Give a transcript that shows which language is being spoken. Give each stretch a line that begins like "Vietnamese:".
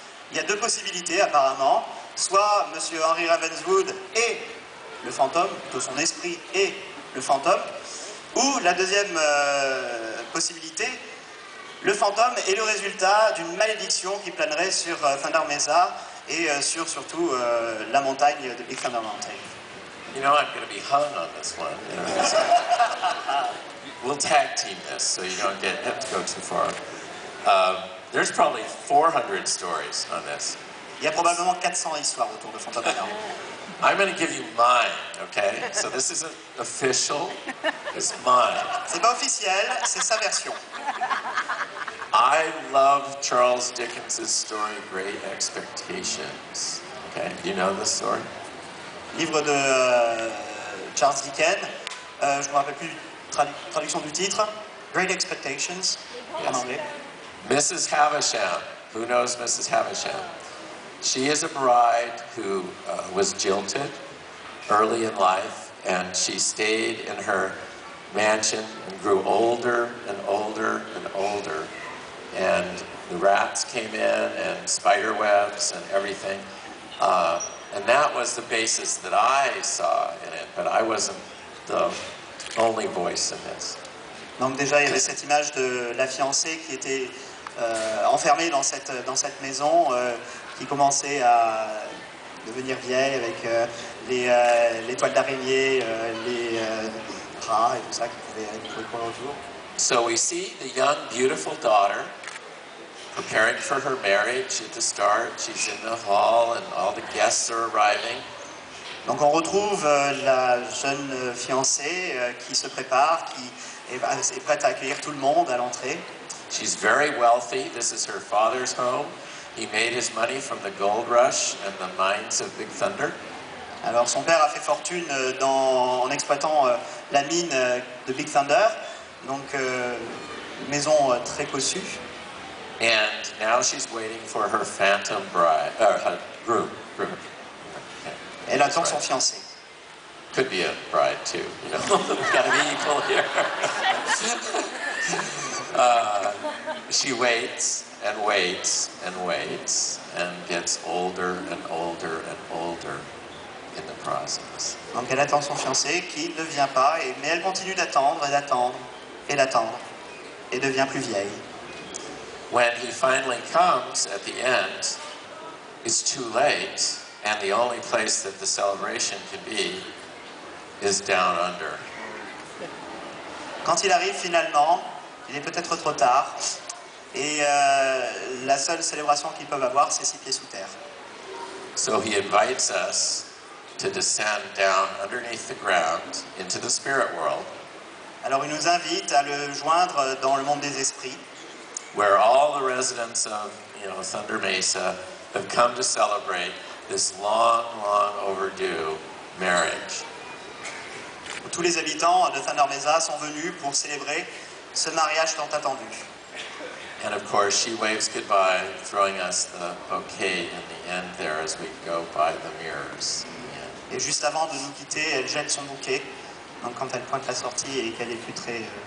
French: Il y a deux possibilités apparemment. Soit M. Henry Ravenswood et le fantôme, plutôt son esprit et le fantôme. Ou la deuxième possibilité, le fantôme est le résultat d'une malédiction qui planerait sur Thunder Mesa et sur surtout la montagne de Big Thunder Mountain.
English: You know, I'm going to be hung on this one. You know, so we'll tag team this so you don't have to go too far. There's probably 400 stories on this.
French: Il y a probablement 400 histoires autour de Phantom Manor.
English: I'm going to give you mine, okay? So this isn't official, it's mine.
French: C'est pas officiel, c'est sa version.
English: I love Charles Dickens' story, Great Expectations. Okay, do you know this story?
French: Livre de Charles Dickens. Je ne me rappelle plus traduction du titre. Great Expectations, en anglais.
English: Mrs. Havisham. Who knows Mrs. Havisham? She is a bride who was jilted early in life, and she stayed in her mansion and grew older and older and older. And the rats came in and spider webs and everything. And that was the basis that I saw in it, but I wasn't the only voice in this.
French: Donc déjà, il y avait cette image de la fiancée qui était enfermée dans cette maison, qui commençait à devenir vieille avec les toiles d'araignée, les rats et tout ça qui pouvaient courir autour.
English: So we see the young, beautiful daughter preparing for her marriage at the start. She's in the hall and all the guests are arriving.
French: Donc on retrouve la jeune fiancée qui se prépare, qui est prête à accueillir tout le monde à l'entrée.
English: She's very wealthy. This is her father's home. He made his money from the gold rush and the mines of Big Thunder.
French: Alors son père a fait fortune en exploitant la mine de Big Thunder, donc une maison très cossue.
English: And now she's waiting for her phantom bride, groom. Okay.
French: Elle attend son fiancé.
English: Could be a bride too, you know. Gotta be equal here. She waits and waits and waits and gets older and older and older in the process.
French: Donc elle attend son fiancé qui ne vient pas, mais elle continue d'attendre et d'attendre et d'attendre et devient plus vieille.
English: When he finally comes at the end, it's too late, and the only place that the celebration can be is down under.
French: Quand il arrive finalement, il est peut-être trop tard, et la seule célébration qu'ils peuvent avoir, c'est 6 pieds sous terre.
English: So he invites us to descend down underneath the ground into the spirit world.
French: Alors il nous invite à le joindre dans le monde des esprits,
English: where all the residents of Thunder Mesa have come to celebrate this long, long overdue marriage.
French: Tous les habitants de Thunder Mesa sont venus pour célébrer ce mariage tant attendu.
English: And of course, she waves goodbye, throwing us the bouquet in the end there as we go by the mirrors.
French: Et juste avant de nous quitter, elle jette son bouquet. Donc quand elle pointe la sortie et qu'elle est plus très...